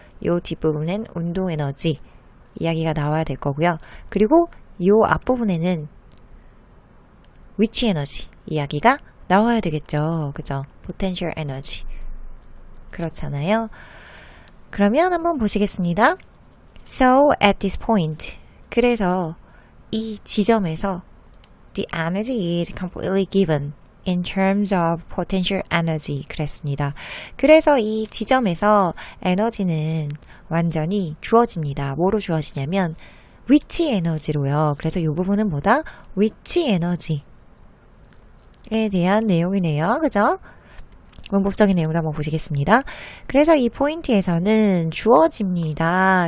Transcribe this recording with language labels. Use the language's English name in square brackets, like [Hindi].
[Korean] 요 뒷부분엔 운동 에너지 이야기가 나와야 될 거고요. 그리고 요 앞부분에는 위치 에너지 이야기가 나와야 되겠죠. 그죠? potential 에너지. 그렇잖아요. 그러면 한번 보시겠습니다. [English] So at this point. [Korean] 그래서 이 지점에서 [English] the energy is completely given. in terms of potential energy [Korean] 그랬습니다. 그래서 이 지점에서 에너지는 완전히 주어집니다. 뭐로 주어지냐면 위치 에너지로요. 그래서 이 부분은 뭐다? 위치 에너지에 대한 내용이네요. 그죠? 문법적인 내용도 한번 보시겠습니다. 그래서 이 포인트에서는 주어집니다.